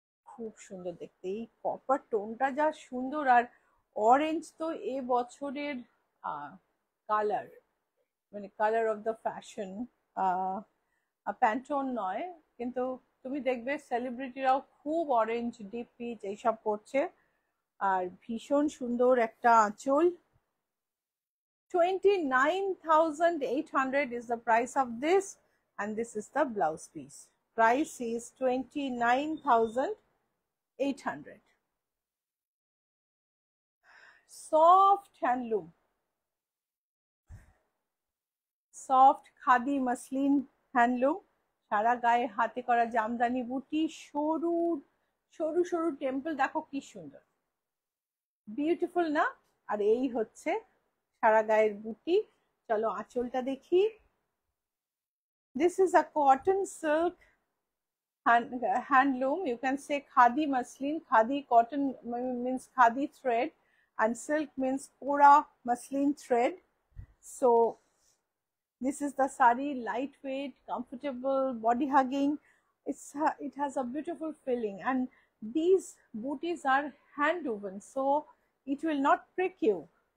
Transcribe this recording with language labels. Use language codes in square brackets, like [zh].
[bn] খুব সুন্দর দেখতে, এই কপার টোনটা যা সুন্দর। আর অরেঞ্জ তো এ বছরের কালার, মানে [en] Colour of the fashion. [bn] প্যান্টন নয়, কিন্তু তুমি দেখবে সেলিব্রিটিরাও খুব অরেঞ্জ, ডিপ পিচ এইসব পরছে। আর ভীষণ সুন্দর একটা আঁচল। [en] 29,800 is the price of this, and this is the blouse piece. Price is 29,800. Soft handloom, soft khadi muslin handloom. [bn] সারা গায়ে হাতে করা জামদানি বুটি, সরু সরু সরু টেম্পল, দেখো কি সুন্দর, বিউটিফুল না? আর এই হচ্ছে সারা গায়ের বুটি। চলো আঁচলটা দেখি। [en] This is a cotton silk handloom. You can say khadi muslin. Khadi cotton means khadi thread, and silk means kora muslin thread. So this is the sari, lightweight, comfortable, body hugging. It has a beautiful feeling, and these booties are hand woven, so it will not prick you.